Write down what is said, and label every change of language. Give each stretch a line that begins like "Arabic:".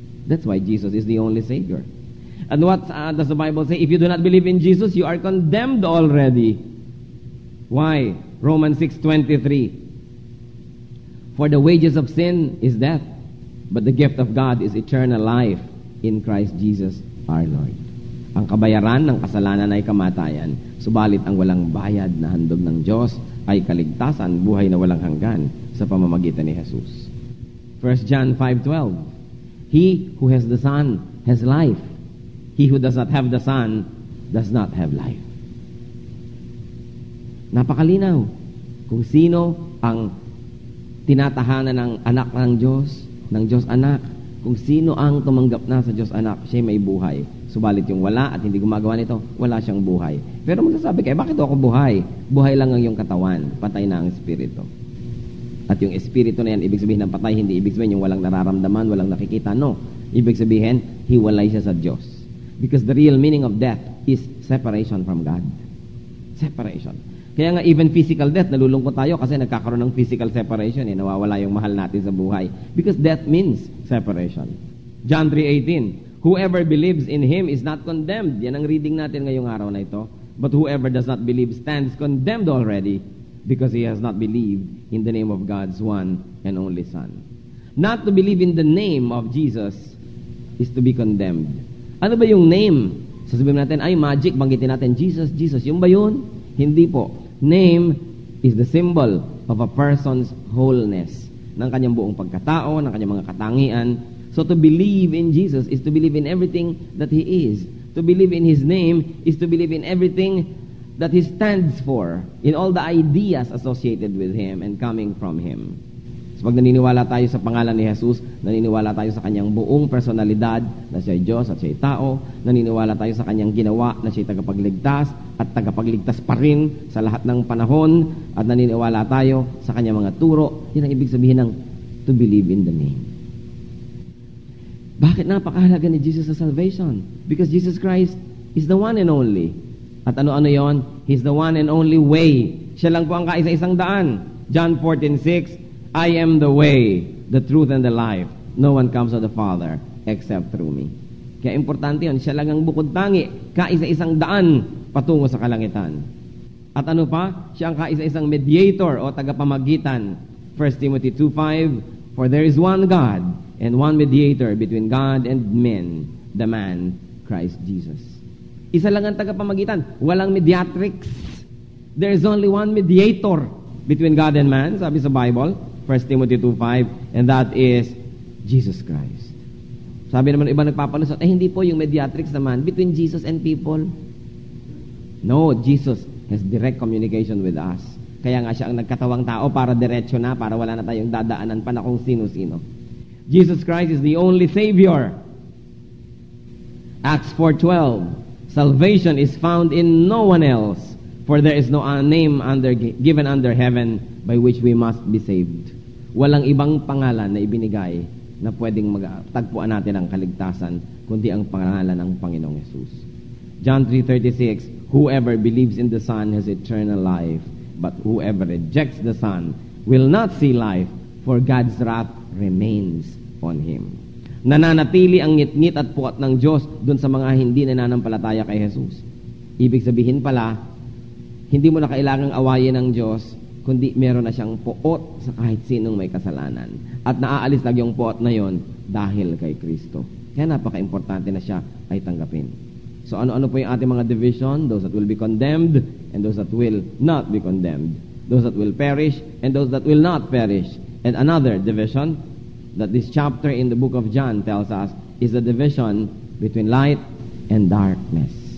English: That's why Jesus is the only Savior. And what does the Bible say? If you do not believe in Jesus, you are condemned already. Why? Romans 6:23. For the wages of sin is death, but the gift of God is eternal life in Christ Jesus our Lord.
Filipino: Ang kabayaran ng kasalanan ay kamatayan, subalit ang walang bayad na handog ng Diyos ay kaligtasan, buhay na walang hanggan sa pamamagitan ni Jesus.
English: 1 John 5:12. He who has the Son has life. He who does not have the Son does not have life.
Filipino: Napakalinaw kung sino ang tinatahanan ng anak ng Diyos anak. Kung sino ang tumanggap na sa Diyos anak, siya may buhay. Subalit yung wala at hindi gumagawa nito, wala siyang buhay. Pero magsasabi kayo, bakit ako buhay? Buhay lang ang iyong katawan, patay na ang espiritu. At yung espiritu na yan, ibig sabihin ng patay, hindi ibig sabihin yung walang nararamdaman, walang nakikita. No. Ibig sabihin, hiwalay siya sa Diyos.
English: Because the real meaning of death is separation from God.
Filipino: Separation. Kaya nga
English: even physical death,
Filipino: nalulungkot tayo kasi nagkakaroon ng physical separation. Nawawala yung mahal natin sa buhay.
English: Because death means separation. John 3:18, whoever believes in Him is not condemned.
Filipino: Yan ang reading natin ngayong araw na ito.
English: But whoever does not believe stands condemned already because he has not believed in the name of God's one and only Son. Not to believe in the name of Jesus is to be condemned.
Filipino: Ano ba yung name? Sasabihin natin, ay magic, banggitin natin, Jesus, Jesus. Yung ba yun? Hindi po.
English: Name is the symbol of a person's wholeness,
Filipino: ng kanyang buong pagkatao, ng kanyang mga katangian.
English: So to believe in Jesus is to believe in everything that He is. To believe in His name is to believe in everything that He stands for, in all the ideas associated with Him and coming from Him.
Filipino: So pag naniniwala tayo sa pangalan ni Jesus, naniniwala tayo sa kanyang buong personalidad na siya'y Diyos at siya'y tao, naniniwala tayo sa kanyang ginawa na siya'y tagapagligtas at tagapagligtas pa rin sa lahat ng panahon, at naniniwala tayo sa kanyang mga turo. Yan ang ibig sabihin ng
English: to believe in the name.
Filipino: Bakit napakahalaga ni Jesus sa salvation?
English: Because Jesus Christ is the one and only.
Filipino: At ano-ano yon?
English: He's the one and only way.
Filipino: Siya lang po ang kaisa-isang daan.
English: John 14:6, I am the way, the truth, and the life. No one comes to the Father except through me.
Filipino: Kaya importante yun. Siya lang ang bukod tangi. Kaisa-isang daan patungo sa kalangitan. At ano pa? Siya ang kaisa-isang mediator o tagapamagitan.
English: 1 Timothy 2:5, for there is one God and one mediator between God and men, the man, Christ Jesus.
Filipino: Isa lang ang tagapamagitan. Walang mediatrix.
English: There is only one mediator between God and man,
Filipino: sabi sa Bible.
English: 1 Timothy 2:5, and that is Jesus Christ.
Filipino: Sabi naman iba nagpapalusot, hindi po yung mediatrix naman
English: between Jesus and people. No, Jesus has direct communication with us.
Filipino: Kaya nga siya ang nagkatawang tao para diretso na, para wala na tayong dadaanan pa na kung sino-sino.
English: Jesus Christ is the only Savior. Acts 4:12, salvation is found in no one else, for there is no name given under heaven by which we must be saved.
Filipino: Walang ibang pangalan na ibinigay na pwedeng magtagpuan natin ang kaligtasan kundi ang pangalan ng Panginoong Yesus.
English: John 3:36, whoever believes in the Son has eternal life, but whoever rejects the Son will not see life, for God's wrath remains on him.
Filipino: Nananatili ang ngit-ngit at puot ng Diyos dun sa mga hindi nananampalataya kay Jesus. Ibig sabihin pala, hindi mo na kailangang awayin ng Diyos, kundi meron na siyang puot sa kahit sinong may kasalanan. At naaalis lang yung puot na yon dahil kay Kristo. Kaya napaka-importante na siya ay tanggapin. So ano-ano po yung ating mga division?
English: Those that will be condemned and those that will not be condemned. Those that will perish and those that will not perish. And another division that this chapter in the book of John tells us is the division between light and darkness.